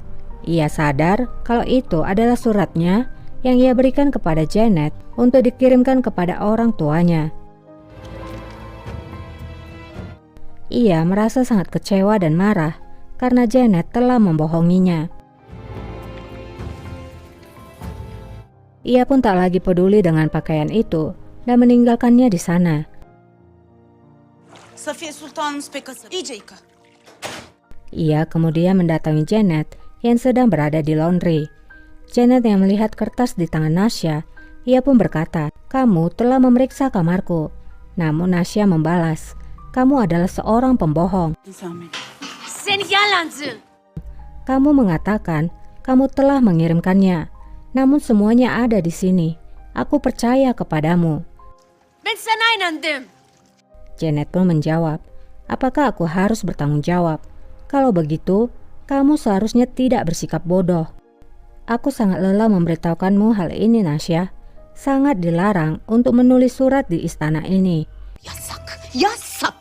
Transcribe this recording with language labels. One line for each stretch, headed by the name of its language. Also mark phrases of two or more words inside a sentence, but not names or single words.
Indonesian: Ia sadar kalau itu adalah suratnya yang ia berikan kepada Janet untuk dikirimkan kepada orang tuanya. Ia merasa sangat kecewa dan marah karena Janet telah membohonginya. Ia pun tak lagi peduli dengan pakaian itu dan meninggalkannya di sana.
Turkish: Safiye Sultanımız pek hazır. İyice yıka.
Indonesian: Ia kemudian mendatangi Janet yang sedang berada di laundry. Janet yang melihat kertas di tangan Nasya, ia pun berkata, "Kamu telah memeriksa kamarku." Namun Nasya membalas, "Kamu adalah seorang pembohong.
Turkish: Seni yalancı.
Indonesian: Kamu mengatakan kamu telah mengirimkannya. Namun semuanya ada di sini. Aku percaya kepadamu."
Turkish: Ben sana inandım.
Indonesian: Janet pun menjawab, "Apakah aku harus bertanggung jawab? Kalau begitu, kamu seharusnya tidak bersikap bodoh. Aku sangat lelah memberitahukanmu hal ini, Nasya. Sangat dilarang untuk menulis surat di istana ini."
Turkish: Yasak. Yasak.